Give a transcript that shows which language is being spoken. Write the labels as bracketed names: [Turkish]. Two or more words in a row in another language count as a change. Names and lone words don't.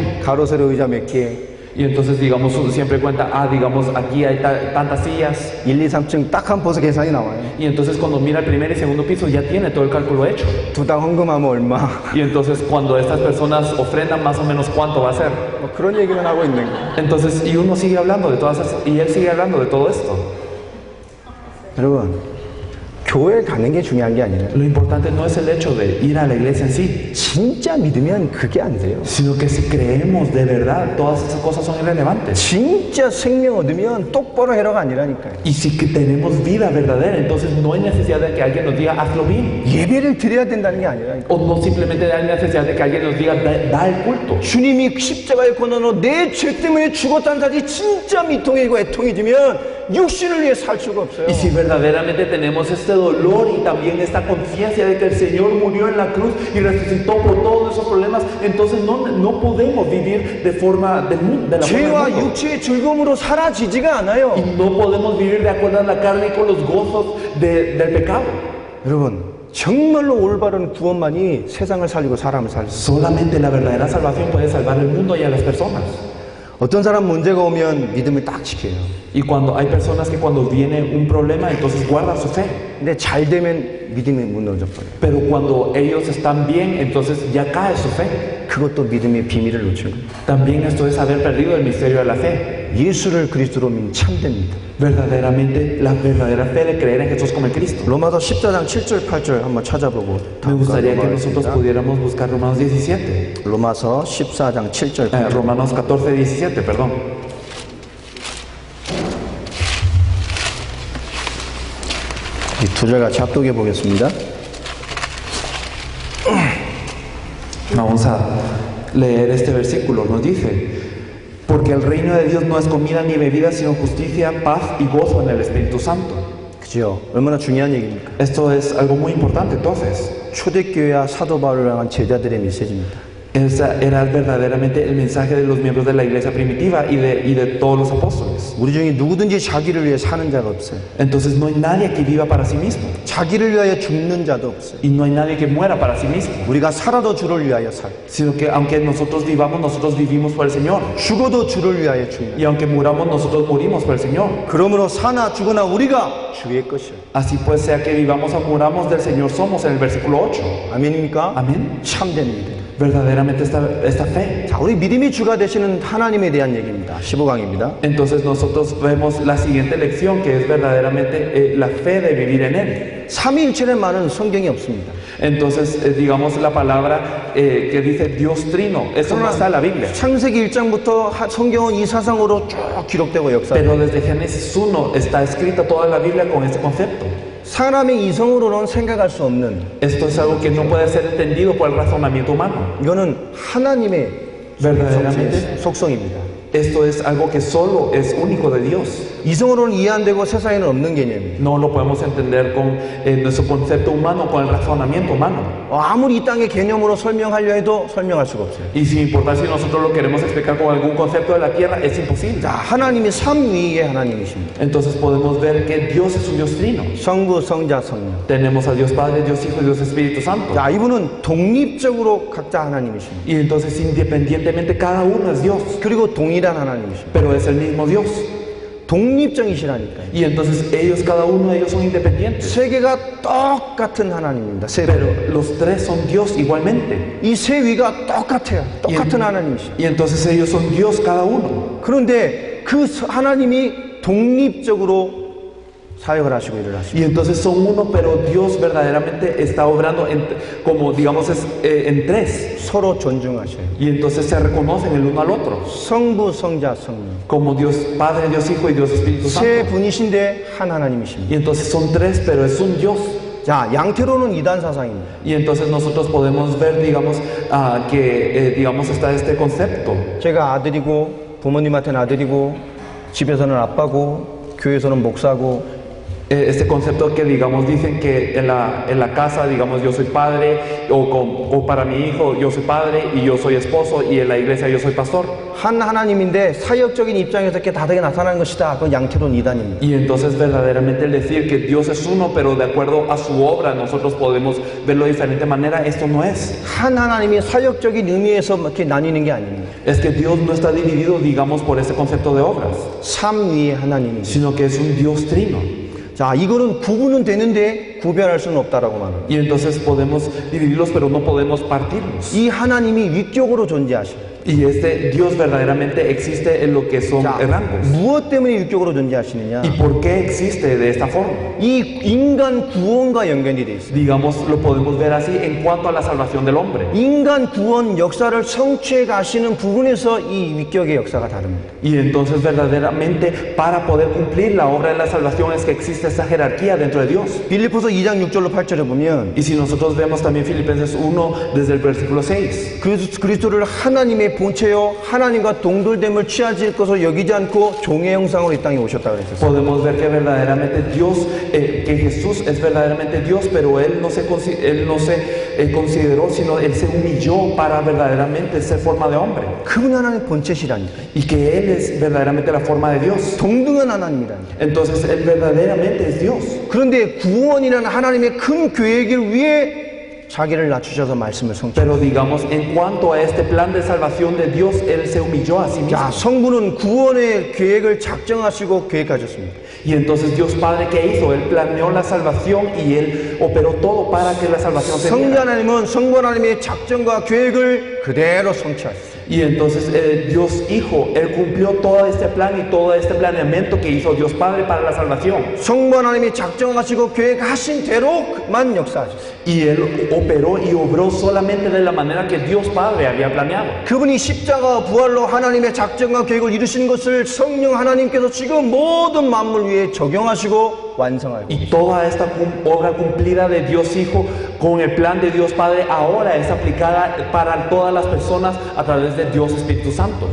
[Korean] 가로세로 의자 몇 개, [Spanish] y entonces, digamos, siempre cuenta, digamos, aquí hay tantas sillas. [Korean] 1, 2, 3층 딱 한 벌써 계산이 나와요. [Spanish] Y entonces, cuando mira el primer y segundo piso, ya tiene todo el cálculo hecho. [Korean] 두당 헌금하면 얼마? [Spanish] Y entonces, cuando estas personas ofrendan, más o menos cuánto va a ser. [Korean] 뭐 그런 얘기만 하고 있는 거예요. [Spanish] Entonces, y uno sigue hablando de todas esas, y él sigue hablando de todo esto. [Korean] 여러분, 교회 가는 게 중요한 게 아니라 [Spanish] Lo importante no es el hecho de ir a la iglesia en sí, [Korean] 진짜 믿으면 그게 안 돼요. [Spanish] sino que si creemos de verdad, todas esas cosas son irrelevantes. [Korean] 진짜 생명 얻으면 똑바로 해라가 아니라니까요. [Spanish] Y si que tenemos vida verdadera, entonces no hay necesidad de que alguien nos diga hazlo bien. [Korean] 예배를 드려야 된다는 게 아니라니까요. [Spanish] O no simplemente hay necesidad de que alguien nos diga da el culto. [Korean] 주님이 십자가의 고난으로 내 죄 때문에 죽었다는 사실이 진짜 미통이고 애통해지면 육신을 위해 살 수가 없어요. [Spanish] Y si verdaderamente tenemos este dolor y también esta conciencia de que el Señor murió en la cruz y resucitó por todos esos problemas, entonces no podemos vivir de forma del mundo, de la forma [Korean] 죄와 [Spanish] del mundo. [Korean] 육체의 즐거움으로 사라지지가 않아요. [Spanish] Y no podemos vivir de acuerdo a la carne y con los gozos del pecado. [Korean] 여러분, 정말로 올바른 구원만이 세상을 살리고 사람을 살릴 수 있어요. [Spanish] Solamente la verdadera salvación puede salvar el mundo y a las personas. [Korean] 어떤 사람 문제가 오면 믿음을 딱 지켜요. [Spanish] Y cuando hay personas que cuando viene un problema, entonces guardan su fe. [Korean] 근데 잘 되면 믿음이 무너져 버려요. [Spanish] Pero cuando ellos están bien, entonces ya cae su fe. [Korean] 그것도 믿음의 비밀을 놓치는 거예요. [Spanish] También esto es haber perdido el misterio de la fe. [Korean] 예수를 그리스도로 믿는 참됩니다. [Spanish] Verdaderamente, la verdadera fe de creer en Jesús como el Cristo. [Korean] 로마서 14장 7절 8절 한번 찾아보고 [Spanish] Me gustaría que nosotros pudiéramos buscar Romanos 17. [Korean] 로마서 14장 7절 8절. [Spanish] Romanos 14, 17, perdón. [Korean] 이 두 절 같이 합독해 보겠습니다. [Spanish] Vamos a leer este versículo. Nos dice: porque el reino de Dios no es comida ni bebida, sino justicia, paz y gozo en el Espíritu Santo. [Korean] 그죠? 얼마나 중요한 얘기입니까? [Spanish] Esto es algo muy importante entonces. [Korean] 초대교회와 사도 바울을 향한 제자들의 메시지입니다. [Spanish] Ese era verdaderamente el mensaje de los miembros de la iglesia primitiva y de todos los apóstoles. [Korean] 우리 중에 누구든지 자기를 위해 사는 자가 없어요. [Spanish] Entonces no hay nadie que viva para sí mismo. [Korean] 자기를 위하여 죽는 자도 없어요. [Spanish] Y no hay nadie que muera para sí mismo. [Korean] 우리가 살아도 주를 위하여 살. [Spanish] Sino que aunque nosotros vivamos, nosotros vivimos por el Señor. [Korean] 죽어도 주를 위하여 죽는. [Spanish] Y aunque muramos, nosotros morimos por el Señor. [Korean] 그러므로 사나 죽으나 우리가 주의 것이요. [Spanish] Así pues, sea que vivamos o muramos, del Señor somos, en el versículo 8. [Korean] 아멘입니까? [Spanish] Amén. [Korean] 참된 믿음. [Spanish] Verdaderamente esta fe. [Korean] 자, 우리 믿음이 주가 되시는 하나님에 대한 얘기입니다. 15강입니다. [Spanish] Entonces nosotros vemos la siguiente lección, que es verdaderamente la fe de vivir en Él. [Korean] 삼위일체는 말은 성경이 없습니다. [Spanish] Entonces, digamos la palabra que dice Dios Trino, eso no está en la Biblia. [Korean] 창세기 1장부터 성경은 이 사상으로 쭉 기록되고 역사돼요. [Spanish] Pero desde Génesis 1 está escrita toda la Biblia con este concepto. [Korean] 사람의 이성으로는 생각할 수 없는 [Spanish] Esto es algo que no puede ser entendido por el razonamiento humano. [Korean] 이거는 하나님의 [Spanish] Verdaderamente, [Korean] 속성입니다. [Spanish] esto es algo que solo es único de Dios. [Korean] 이성으로는 이해 안 되고 세상에는 없는 개념이에요. [Spanish] No lo podemos entender con nuestro concepto humano, con el razonamiento humano. [Korean] 아무리 이 땅의 개념으로 설명하려 해도 설명할 수가 없어요. [Spanish] Y sin importar si nosotros lo queremos explicar con algún concepto de la tierra, es imposible. [Korean] 자, 하나님이 삼위의 하나님이십니다. [Spanish] Entonces podemos ver que Dios es un Dios trino. [Korean] 성부, 성자, 성령. [Spanish] Tenemos a Dios Padre, Dios Hijo y Dios Espíritu Santo. [Korean] 자, 이분은 독립적으로 각자 하나님이십니다. [Spanish] Y entonces independientemente cada uno es Dios, [Korean] 그리고 동일한 하나님이십니다. [Spanish] pero es el mismo Dios. [Korean] 독립적이시라니까요. [Spanish] Y entonces ellos, cada uno de ellos son independientes. [Korean] 세 개가 똑같은 하나님입니다. 세 개. [Spanish] Pero los tres son Dios igualmente. [Korean] 이 세 위가 똑같아요. 똑같은 하나님이시죠. [Spanish] Y entonces ellos son Dios cada uno. [Korean] 그런데 그 하나님이 독립적으로 사역을 하시고 일을 하시고 [Spanish] Y entonces son uno, pero Dios verdaderamente está obrando como digamos en tres. [Korean] 서로 존중하셔요. [Spanish] Y entonces se reconocen el uno al otro. [Korean] 성부, 성자, 성령. [Spanish] Como Dios Padre, Dios Hijo y Dios Espíritu [Korean] 세 [Spanish] Santo. [Korean] 분이신데 한 하나님이십니다. [Spanish] Y entonces son tres, pero es un Dios. [Korean] 자, 양태로는 이단 사상입니다. [Spanish] Y entonces nosotros podemos ver, digamos, que digamos está este concepto. [Korean] 제가 아들이고 부모님한테는 아들이고 집에서는 아빠고 교회에서는 목사고 [Spanish] Este concepto que digamos dicen que en la casa digamos yo soy padre o para mi hijo yo soy padre y yo soy esposo y en la iglesia yo soy pastor. [Korean] 한 하나님인데 사역적인 입장에서 이렇게 다르게 나타나는 것이다. 그건 양태로는 이단입니다. [Spanish] Y entonces verdaderamente el decir que Dios es uno pero de acuerdo a su obra nosotros podemos verlo de diferente manera, esto no es. [Korean] 한 하나님이 사역적인 의미에서 이렇게 나뉘는 게 아닙니다. [Spanish] Es que Dios no está dividido digamos por ese concepto de obras, [Korean] 삼위의 하나님이죠. [Spanish] sino que es un Dios trino. [Korean] 자, 이거는 구분은 되는데 구별할 수는 없다라고 말합니다. [Spanish] Y entonces podemos dividirlos, pero no podemos partirlos. [Korean] 이 하나님이 위격으로 존재하십니다. [Spanish] Y este Dios verdaderamente existe en lo que son rangos. [Korean] 무엇 때문에 위격으로 존재하시느냐? [Spanish] ¿Y por qué existe de esta forma? [Korean] 이 인간 구원과 연결이 되어 있습니다. [Spanish] Digamos, lo podemos ver así en cuanto a la salvación del hombre. [Korean] 인간 구원 역사를 성취해 가시는 부분에서 이 위격의 역사가 다릅니다. [Spanish] Y entonces verdaderamente para poder cumplir la obra de la salvación es que existe esa jerarquía dentro de Dios. [Korean] 빌립보서 2장 6절로 8절에 보면 [Spanish] Y si nosotros vemos también Filipenses 1 desde el versículo 6. [Korean] 그리스도를 하나님의 본체요 하나님과 동돌됨을 취하실 것으로 여기지 않고 종의 형상으로 이 땅에 오셨다 그랬었어요. [Spanish] Podemos ver que verdaderamente Dios, que Jesús es verdaderamente Dios, pero Él no se consideró, sino Él se humilló para verdaderamente ser forma de hombre. [Korean] 그분이 하나님의 본체시라니까. [Spanish] Y que Él es verdaderamente la forma de Dios. [Korean] 동등한 하나님이라니까. [Spanish] Entonces Él verdaderamente es Dios. [Korean] 그런데 구원이라는 하나님의 큰 계획을 위해 자기를 낮추셔서 말씀을 성취. [Spanish] Pero digamos, en cuanto a este plan de salvación de Dios, Él se humilló a sí mismo. [Korean] 자, 성부는 구원의 계획을 작정하시고 계획하셨습니다. [Spanish] Y entonces Dios Padre, ¿qué hizo? Él planeó la salvación y Él operó todo para que la salvación se [Korean] 성자 [Spanish] diera. [Korean] 하나님은 성부 하나님의 작정과 계획을 그대로 성취하셨어요. [Spanish] Y entonces Dios Hijo, Él cumplió todo este plan y todo este planeamiento que hizo Dios Padre para la salvación. [Korean] 성부 하나님이 작정하시고 계획하신 대로만 역사하셨어요. [Spanish] Y Él operó y obró solamente de la manera que Dios Padre había planeado. [Korean] 그분이 십자가 부활로 하나님의 작정과 계획을 이루신 것을 성령 하나님께서 지금 모든 만물 위에 적용하시고 완성하고 [Spanish] Y toda esta obra cumplida de Dios Hijo con el plan de Dios Padre ahora es aplicada para todas las personas a través de Dios Espíritu Santo.